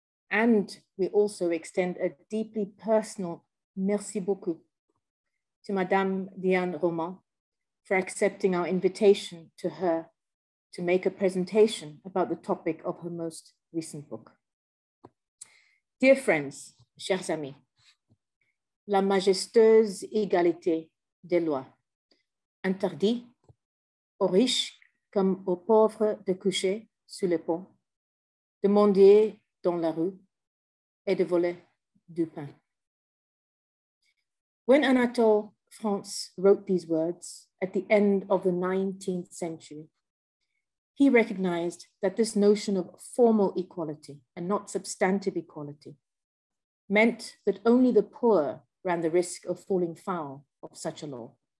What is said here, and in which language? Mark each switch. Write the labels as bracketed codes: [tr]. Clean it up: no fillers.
[en] And we also extend a deeply personal [fr] merci beaucoup [en] to Madame Diane Roman for accepting our invitation to her to make a presentation about the topic of her most recent book. Dear friends, [fr] chers amis, la majestueuse égalité des lois interdit aux riches comme aux pauvres de coucher sous les ponts, de mendier dans la rue et de voler du pain. [en] When Anatole France wrote these words at the end of the 19th century, he recognized that this notion of formal equality and not substantive equality meant that only the poor ran the risk of falling foul of such a law.